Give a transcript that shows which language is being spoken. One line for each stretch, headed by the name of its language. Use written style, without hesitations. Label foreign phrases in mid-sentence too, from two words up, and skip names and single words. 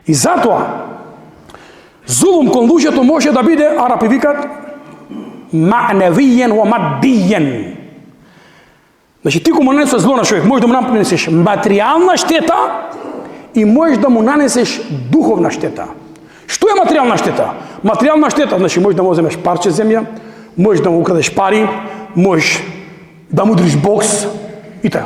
Macedonian: И затоа, зулум кон луѓето може да биде, арапи викат,
Arabic: معنويًا ومادّيًا.
Macedonian: Значи, ти кога му нанесеш зло на човек, можеш да му нанесеш материјална штета и можеш да му нанесеш духовна штета. Што е материјална штета? Материјална штета, значи, можеш да му земеш парче земја, можеш да му украдеш пари, можеш да му удриш бокс и така.